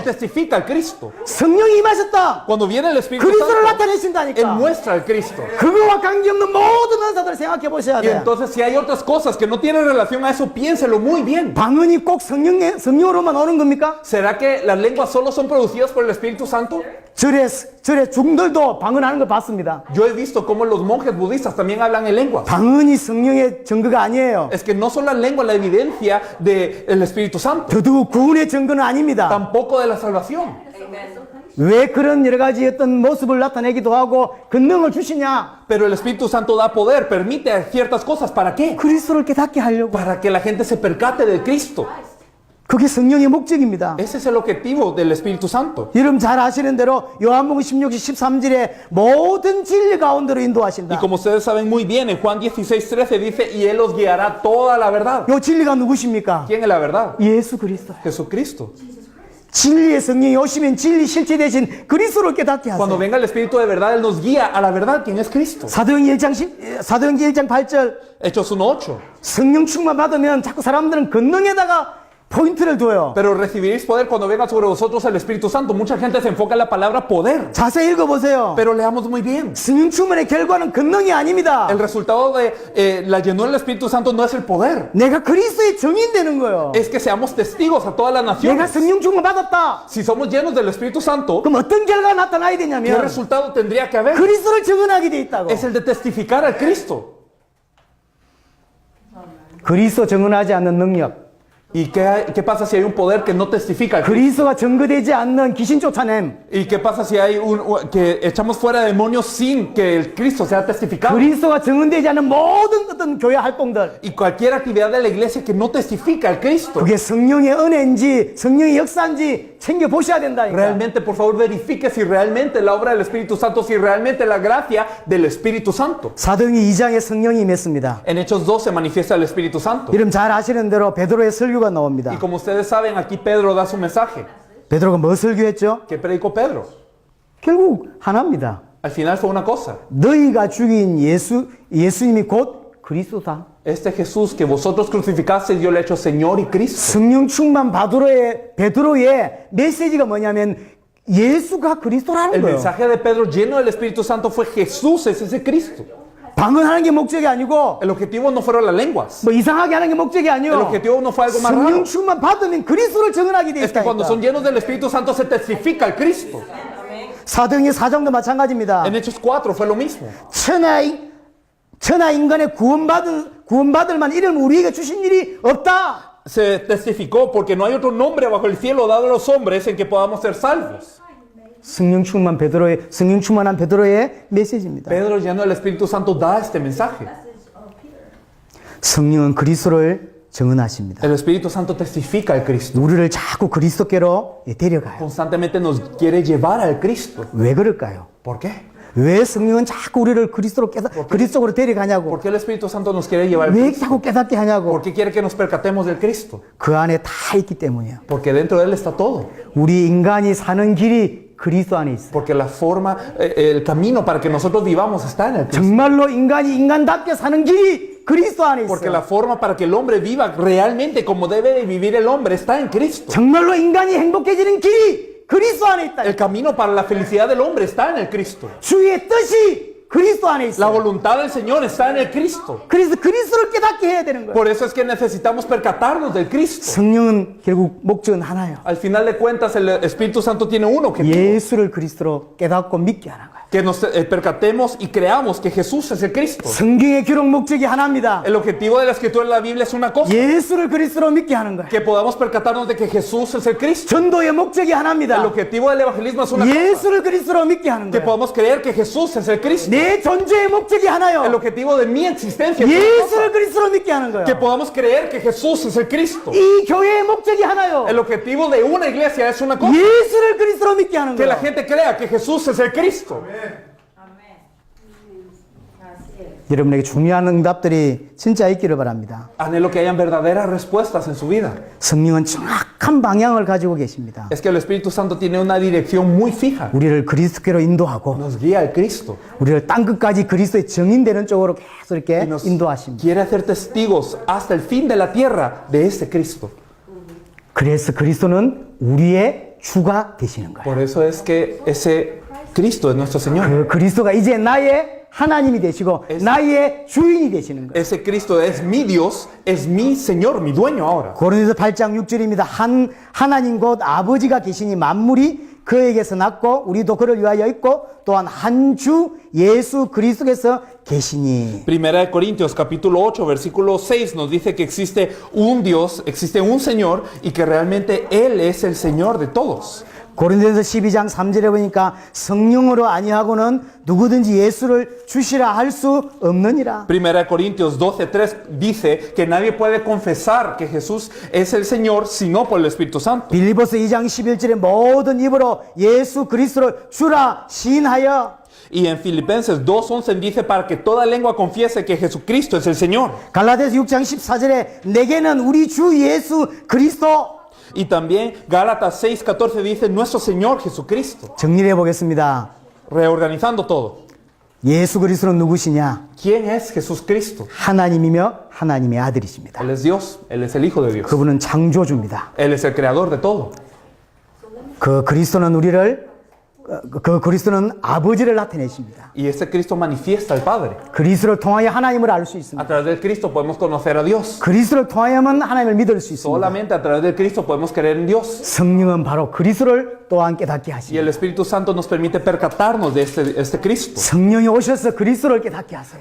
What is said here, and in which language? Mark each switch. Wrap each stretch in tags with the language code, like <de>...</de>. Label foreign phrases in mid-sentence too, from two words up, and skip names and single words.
<es>Él testifica al Cristo.</es> <ko>성령이 임하셨다.</ko> <es>Cuando viene el Espíritu</es> <ko>그리스도를</ko> <es>Santo, Él</es> <ko>나타내신다니까.</ko> <es>muestra al Cristo.</es> <ko>그거와 관계없는 모든 은사들을 생각해 보셔야</ko> <es>Y</es> <ko>돼요.</ko> <es>entonces si hay otras cosas que no tienen relación a eso, piénselo muy bien.</es> <ko>방언이 꼭 성령으로만 오는 겁니까?</ko> <es>¿Será que las lenguas solo son producidas por el Espíritu Santo?</es> <ko>절에 중들도 방언하는 걸 봤습니다.</ko> <es>Yo he visto cómo los monjes budistas también hablan en lenguas.</es> <ko>방언이 성령의 증거가 아니에요.</ko> <es>Es que no son las lenguas la evidencia del Espíritu Santo,</es> <ko>더더욱 구원의 증거는 아닙니다.</ko> <es>tampoco de la salvación.</es> <ko>왜 그런 여러 가지 어떤 모습을 나타내기도 하고 권능을 주시냐?</ko> <es>Pero el Espíritu Santo da poder, permite ciertas cosas. ¿Para qué?</es> <ko>그리스도를 깨닫게 하려고.</ko> <es>Para que la gente se percate del Cristo.</es> <ko>그게 성령의 목적입니다.</ko> <es>Ese es el objetivo del Espíritu Santo.</es> <ko>여러분 잘 아시는 대로 요한복음 16장 13절에 모든 진리 가운데로</ko> <es>Y</es> <ko>인도하신다.</ko> <es>como ustedes saben muy bien, en Juan 16:13 dice, y Él os guiará toda la verdad.</es> <ko>요 진리가 누구십니까?</ko> <es>¿Quién es la verdad?</es> <ko>예수 그리스도.</ko> <es>Jesucristo.</es> <ko>진리의 성령이 오시면 진리 실체 대신 그리스도를 깨닫게</ko> <es>Cuando</es> <ko>하세요.</ko> <es>venga el Espíritu de verdad, Él nos guía a la verdad. ¿Quién es Cristo?</es> <ko>사도행전 1장 8절</ko> <es>Hechos 1:8.</es> <ko>성령 충만 받으면 자꾸 사람들은 권능에다가 포인트를 둬요.</ko> <es>Pero recibiréis poder cuando venga sobre vosotros el Espíritu Santo. Mucha gente se enfoca en la palabra poder.</es> <ko>자세히 읽어보세요.</ko> <es>Pero leamos muy bien.</es> <ko>성령 충만의 결과는 권능이 아닙니다.</ko> <es>El resultado de la llenura del Espíritu Santo no es el poder.</es> <ko>내가 그리스도의 증인 되는 거예요.</ko> <es>Es que seamos testigos a todas las</es> <ko>내가</ko> <es>naciones.</es> <ko>성령 충만 받았다.</ko> <es>Si somos llenos del Espíritu Santo,</es> <ko>그럼 어떤 결과가 나타나야</ko> <es>¿qué</es> <ko>되냐면</ko> <es>resultado tendría que haber?</es> <ko>그리스도를 증언하게 돼 있다고.</ko> <es>Es el de testificar al Cristo.</es> <ko>그리스도 증언하지 않는 능력,</ko> <es>¿Y qué pasa si hay un poder que no testifica al Cristo?</es> <ko>그리스도가 증거되지 않는 귀신 쫓아냄,</ko> <es>¿Y qué pasa si hay que echamos fuera demonios sin que el Cristo sea testificado?</es> <ko>그리스도가 증언되지 않는 모든 어떤 교회 활동들,</ko> <es>Y cualquier actividad de la iglesia que no testifica al Cristo.</es> <ko>그게 성령의 은혜인지 성령의 역사인지 챙겨 보셔야 된다니까.</ko> <es>Realmente, por favor, verifique si realmente la obra del Espíritu Santo, si realmente la gracia del Espíritu Santo.</es> <ko>사도행전 2장에 성령이 임했습니다.</ko> <es>En Hechos 2 se manifiesta el Espíritu Santo.</es> <ko>여러분 잘 아시는 대로 베드로의 설교가 나옵니다.</ko> <es>Y como ustedes saben, aquí Pedro da su mensaje.</es> <ko>베드로가 뭐 설교했죠?</ko> <es>¿Qué predicó Pedro?</es> <ko>결국 하나입니다.</ko> <es>Al final fue una cosa.</es> <ko>너희가 죽인 예수님이 곧 그리스도다.</ko> <es>Este Jesús que vosotros crucificasteis, yo le he hecho Señor y Cristo.</es> <ko>성령 충만 베드로의 메시지가 뭐냐면 예수가 그리스도라는</ko> <es>El</es> <ko>거예요.</ko> <es>mensaje de Pedro lleno del Espíritu Santo fue Jesús es ese Cristo.</es> <ko>방언하는 게 목적이 아니고</ko> <es>El objetivo no fueron las lenguas.</es> <ko>뭐 이상하게 하는 게 목적이</ko> <es>El</es> <ko>아니요.</ko> <es>objetivo no fue algo más</es> <ko>성령</ko> <es>raro.</es> <ko>충만 받으면 그리스도를 증언하게 돼</ko> <es>Es que cuando</es> <ko>있다니까.</ko> <es>son llenos del Espíritu Santo se testifica al Cristo.</es> <ko>사도행전 4장도 마찬가지입니다.</ko> <es>En Hechos 4 fue lo mismo.</es> <ko>천하 인간의 구원받을 만 이름 우리에게 주신 일이 없다.</ko> <es>Se testificó porque no hay otro nombre bajo el cielo dado a los hombres en que podamos ser salvos.</es> <ko>성령 충만한 베드로의 메시지입니다.</ko> <es>Pedro lleno del Espíritu Santo da este mensaje.</es> <ko>성령은 그리스도를 증언하십니다.</ko> <es>El Espíritu Santo testifica al Cristo.</es> <ko>우리를 자꾸 그리스도께로 데려가요.</ko> <es>Constantemente nos quiere llevar al Cristo.</es> <ko>왜 그럴까요?</ko> <es>¿Por qué?</es> <ko>왜 성령은 자꾸 우리를 그리스도로 데려가냐고?</ko> <es>¿Por qué el Espíritu Santo nos quiere llevar al</es> <ko>왜</ko> <es>Cristo?</es> <ko>자꾸 깨닫게 하냐고?</ko> <es>¿Por qué quiere que nos percatemos del Cristo?</es> <ko>그 안에 다 있기 때문이에요.</ko> <es>Porque dentro de Él está todo.</es> <ko>우리 인간이 사는 길이 그리스도 안에 있어요.</ko> <es>Porque la forma, el camino para que nosotros vivamos está en el Cristo.</es> <ko>정말로 인간이 인간답게 사는 길이 그리스도 안에</ko> <es>Porque la</es> <ko>있어요.</ko> <es>forma para que el hombre viva realmente como debe de vivir el hombre está en Cristo.</es> <ko>정말로 인간이 행복해지는 길이 그리스도 안에 있다.</ko> <es>El camino para la felicidad del hombre está en el Cristo.</es> <ko>주의 뜻이 그리스도 안에</ko> <es>La</es> <ko>있어요.</ko> <es>voluntad del Señor está en el Cristo.</es> <ko>그래서 그리스도를 깨닫게 해야 되는 거예요.</ko> <es>Por eso es que necesitamos percatarnos del Cristo.</es> <ko>성령은 결국 목적은 하나예요.</ko> <es>Al final de cuentas, el Espíritu Santo tiene un objetivo.</es> <ko>예수를 그리스도로 깨닫고 믿게 하는 거예요.</ko> <es>Que nos percatemos y creamos que Jesús es el Cristo.</es> <ko>성경의 기록 목적이 하나입니다.</ko> <es>El objetivo de la escritura de la Biblia es una cosa.</es> <ko>예수를 그리스도로 믿게 하는 거예요.</ko> <es>Que podamos percatarnos de que Jesús es el Cristo.</es> <ko>전도의 목적이</ko> <es>El</es> <ko>하나입니다.</ko> <es>objetivo del evangelismo es una cosa.</es> <ko>예수를 그리스도로 믿게 하는</ko> <es>Que</es> <ko>거예요.</ko> <es>podamos creer que Jesús es el Cristo.</es> <ko>내 존재의 목적이</ko> <es>El</es> <ko>하나요.</ko> <es>objetivo de mi existencia es una</es> <ko>예수를</ko> <es>cosa.</es> <ko>그리스도로 믿게 하는</ko> <es>Que</es> <ko>거예요.</ko> <es>podamos creer que Jesús es el Cristo.</es> <ko>이 교회의 목적이 하나요.</ko> <es>El objetivo de una iglesia es una cosa.</es> <ko>예수를 그리스도로 믿게 하는</ko> <es>Que la</es> <ko>거예요.</ko> <es>gente crea que Jesús es el Cristo. Amén. Así es.</es> <ko>여러분에게 중요한 응답들이 진짜 있기를 바랍니다.</ko> <es>Anhelo que hayan verdaderas respuestas en su vida.</es> <ko>성령은 정확한 방향을 가지고 계십니다.</ko> <es>Es que el Espíritu Santo tiene una dirección muy fija.</es> <ko>우리를 그리스도께로 인도하고</ko> <es>Nos guía al Cristo.</es> <ko>우리를 땅끝까지 그리스도의 증인되는 쪽으로 계속 이렇게</ko> <es>Y nos</es> <ko>인도하십니다.</ko> <es>quiere hacer testigos hasta el fin de la tierra de ese Cristo.</es> <ko>그래서 그리스도는 우리의 주가 되시는 거예요.</ko> <es>Por eso es que ese Cristo es nuestro Señor.</es> <ko>그 그리스도가 이제 나의 하나님이 되시고 나의 주인이 되시는 거예요.</ko> <es>Ese Cristo es mi Dios, es mi Señor, mi dueño ahora.</es> <ko>고린도서 8장 6절입니다. 하나님 곧 아버지가 계시니 만물이 그에게서 났고 우리도 그를 위하여 있고 또한 한 주 예수 그리스도께서 계시니.</ko> <es>Primera de Corintios capítulo 8 versículo 6 nos dice que existe un Dios, existe un Señor y que realmente Él es el Señor de todos.</es> <ko>고린도서 12장 3절에 보니까 성령으로 아니하고는 누구든지 예수를 주시라 할 수 없느니라.</ko> <es>Primera de Corintios 12:3 dice que nadie puede confesar que Jesús es el Señor sino por el Espíritu Santo.</es> <ko>빌립보서 2장 11절에 모든 입으로 예수 그리스도를 주라 시인하여.</ko> <es>Y en Filipenses 2:11 dice para que toda lengua confiese que Jesucristo es el Señor.</es> <ko>갈라디아서 6장 14절에 내게는 우리 주 예수 그리스도.</ko> <es>Y también Gálatas 6:14 dice nuestro Señor Jesucristo.</es> <ko>정리해 보겠습니다.</ko> <es>Reorganizando todo.</es> <ko>예수 그리스도는 누구시냐?</ko> <es>¿Quién es Jesús Cristo?</es> <ko>하나님이며 하나님의 아들이십니다.</ko> <es>Él es Dios, Él es el Hijo de Dios.</es> <ko>그분은 창조주입니다.</ko> <es>Él es el creador de todo.</es> <ko>그 그리스도는 아버지를 나타내십니다.</ko> <es>Y ese Cristo manifiesta al Padre.</es> <ko>그리스도를 통하여 하나님을 알 수</ko> <es>A</es> <ko>있습니다.</ko> <es>través del Cristo podemos conocer a Dios.</es> <ko>그리스도를 통하여만 하나님을 믿을 수 있습니다.</ko> <es>Solamente a través del Cristo podemos creer en Dios.</es> <ko>성령은 바로 그리스도를 또한 깨닫게</ko> <es>Y</es> <ko>하십니다.</ko> <es>el Espíritu Santo nos permite percatarnos de este Cristo.</es> <ko>성령이 오셔서 그리스도를 깨닫게 하세요.</ko>